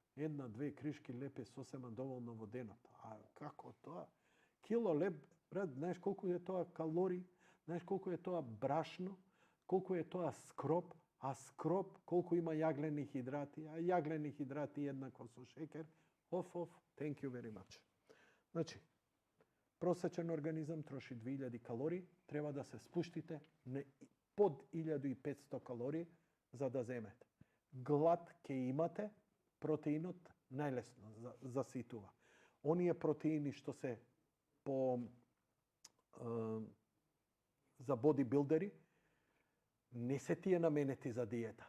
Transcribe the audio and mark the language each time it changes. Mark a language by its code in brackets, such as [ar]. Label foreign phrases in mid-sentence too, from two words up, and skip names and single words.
[mk] 1-2 кришки леб е сосема доволно во денот. А како тоа? Кило леб, брат, знаеш колку е тоа калории, знаеш колку е тоа брашно, колку е тоа скроп, а скроп колку има јаглени хидрати, а јаглени хидрати еднакво со шекер. [en] Thank you very much. [mk] Значи, [sr] Prosečan organizam troši 2000 kaloriji, treba [mk] да се спуштите на под 1500 калории за да земете. Глад ќе имате, протеинот најлесно заситува. Оние протеини што се по за бодибилдери, не се тие наменети за диета.